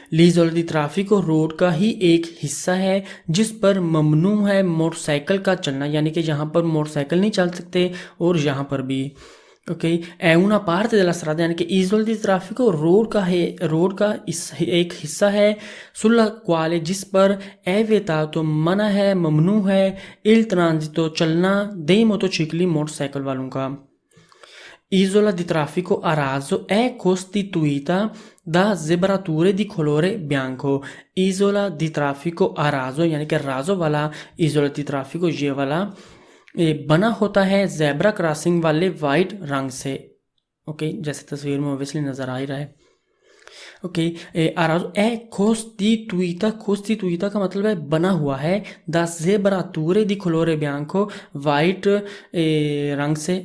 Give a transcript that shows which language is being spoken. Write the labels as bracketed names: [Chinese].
[Italian] l'isola di traffico [Hindi] road का ही एक हिस्सा है जिस पर ममनू है मोटरसाइकिल का चलना, यानी कि यहाँ पर मोटरसाइकिल नहीं चल सकते और यहाँ पर भी. Okay, [Italian] è una parte della strada [Hindi] यानी कि isola di traffico रोड का एक हिस्सा है, [Italian] sulla quale [Hindi] जिस पर [Italian] è vietato [Hindi] मना है, ममनू है, [Italian] il transito [Hindi] चलना, [Italian] dei motocicli [Hindi] मोटरसाइकिल वालों का. [Italian] Isola di traffico a raso è costituita da zebrature di colore bianco. Isola di traffico a raso [Hindi] यानी कि राजो वाला isola di traffico ये वाला बना होता है जेब्रा क्रॉसिंग वाले वाइट रंग से. ओके, जैसे तस्वीर में ऑब्वियसली नजर आ ही रहा है. ओके, आराजो [Italian] è costituita [Hindi] का मतलब है बना हुआ है, [Italian] da zebrature di colore bianco [Hindi] white रंग से.